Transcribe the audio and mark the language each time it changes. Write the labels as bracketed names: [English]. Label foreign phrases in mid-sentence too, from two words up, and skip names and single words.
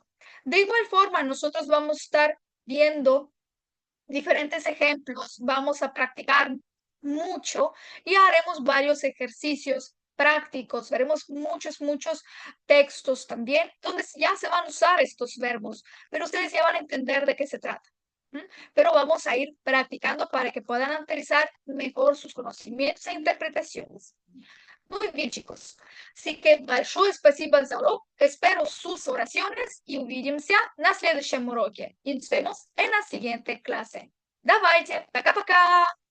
[Spanish] De igual forma, nosotros vamos a estar viendo diferentes ejemplos, vamos a practicar mucho y haremos varios ejercicios prácticos, veremos muchos textos también, donde ya se van a usar estos verbos, pero ustedes ya van a entender de qué se trata. Pero vamos a ir practicando para que puedan analizar mejor sus conocimientos e interpretaciones. Muy bien, chicos. Así que [Russian] большое спасибо за урок. [Spanish] Espero sus oraciones y [Russian] увидимся на следующем уроке. [Spanish] Y nos vemos en la siguiente clase. [Russian] Давайте, пока-пока!